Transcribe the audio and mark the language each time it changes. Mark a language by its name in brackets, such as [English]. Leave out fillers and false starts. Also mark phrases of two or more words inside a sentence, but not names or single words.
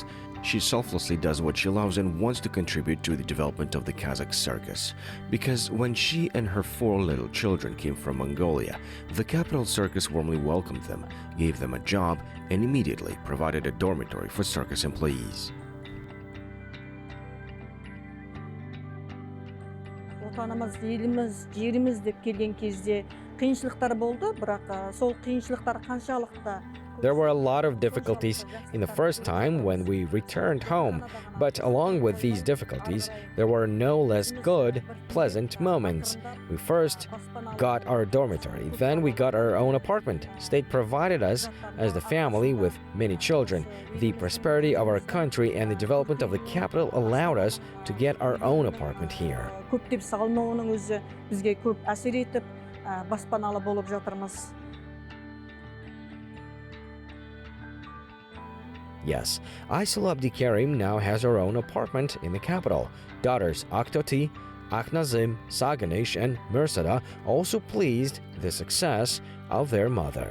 [English] She selflessly does what she loves and wants to contribute to the development of the Kazakh circus. Because when she and her 4 little children came from Mongolia, the capital circus warmly welcomed them, gave them a job, and immediately provided a dormitory for circus employees. [Kazakh] Отанымыз, еліміз, жеріміз деп келген кезде қиыншылықтар болды, бірақ сол қиыншылықтар қаншалықты. [English] There were a lot of difficulties in the first time when we returned home, but along with these difficulties, there were no less good, pleasant moments. We first got our dormitory, then we got our own apartment. State provided us, as the family with many children. The prosperity of our country and the development of the capital allowed us to get our own apartment here. [Kazakh] Көптеп салынуының өзі бізге көп әсер етіп, баспаналы болып жатырмыз. [English] Yes, Aisulu Abdikerim now has her own apartment in the capital. Daughters Aktoti, Aknazim, Saganish, and Mirsada also pleased the success of their mother.